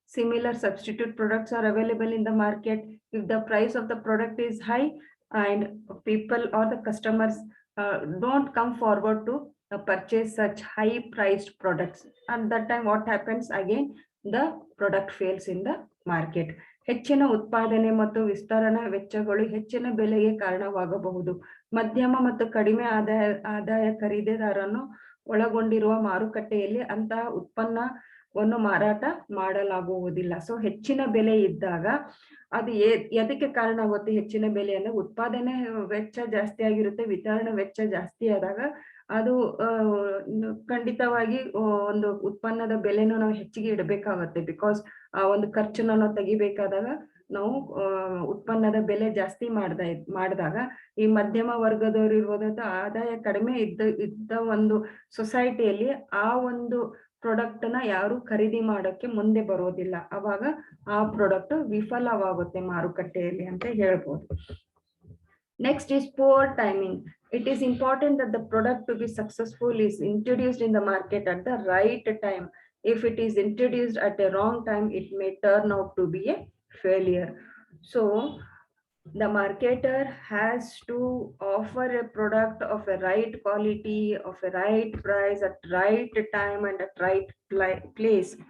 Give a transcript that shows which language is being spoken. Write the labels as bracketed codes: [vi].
[en] Similar substitute products are available in the market. If the price of the product is high and people or the customers don't come forward to purchase such high priced products, at that time what happens again, the product fails in the market. [kn] ಹೆಚ್ಚಿನ ಉತ್ಪಾದನೆ ಮತ್ತು ವಿಸ್ತರಣಾ ವೆಚ್ಚಗಳು ಹೆಚ್ಚಿನ ಬೆಲೆಗೆ ಕಾರಣವಾಗಬಹುದು. ಮಧ್ಯಮ ಮತ್ತು ಕಡಿಮೆ ಆದಾಯ ಖರೀದಿದಾರರನ್ನು ಒಳಗೊಂಡಿರುವ ಮಾರುಕಟ್ಟೆಯಲ್ಲಿ ಅಂತಹ ಉತ್ಪನ್ನವನ್ನು ಮಾರಾಟ ಮಾಡಲಾಗುವುದಿಲ್ಲ. ಸೊ ಹೆಚ್ಚಿನ ಬೆಲೆ ಇದ್ದಾಗ ಅದು ಎದಕ್ಕೆ ಕಾರಣ ಆಗುತ್ತೆ? ಹೆಚ್ಚಿನ ಬೆಲೆ ಅಂದ್ರೆ ಉತ್ಪಾದನೆ ವೆಚ್ಚ ಜಾಸ್ತಿ ಆಗಿರುತ್ತೆ, ವಿತರಣಾ ವೆಚ್ಚ ಜಾಸ್ತಿ ಆದಾಗ ಅದು ಖಂಡಿತವಾಗಿ ಒಂದು ಉತ್ಪನ್ನದ ಬೆಲೆನೂ ನಾವು ಹೆಚ್ಚಿಗೆ ಇಡಬೇಕಾಗತ್ತೆ. ಬಿಕಾಸ್ ಆ ಒಂದು ಖರ್ಚನ್ನು ನಾವು ತೆಗಿಬೇಕಾದಾಗ ನಾವು ಉತ್ಪನ್ನದ ಬೆಲೆ ಜಾಸ್ತಿ ಮಾಡಿದಾಗ ಈ ಮಧ್ಯಮ ವರ್ಗದವರು ಇರ್ಬೋದು, ಆದಾಯ ಕಡಿಮೆ ಇದ್ದ ಒಂದು ಸೊಸೈಟಿಯಲ್ಲಿ ಆ ಒಂದು ಪ್ರಾಡಕ್ಟ್ ನ ಯಾರು ಖರೀದಿ ಮಾಡೋಕೆ ಮುಂದೆ ಬರೋದಿಲ್ಲ, ಅವಾಗ ಆ ಪ್ರಾಡಕ್ಟ್ ವಿಫಲವಾಗುತ್ತೆ ಮಾರುಕಟ್ಟೆಯಲ್ಲಿ ಅಂತ ಹೇಳ್ಬೋದು. [en] Next is poor timing. It is important that the product to be successful is introduced in the market at the right time. If it is introduced at a wrong time, it may turn out to be a failure. So the marketer has to offer a product of a right quality, of a right price, at right time and at right place.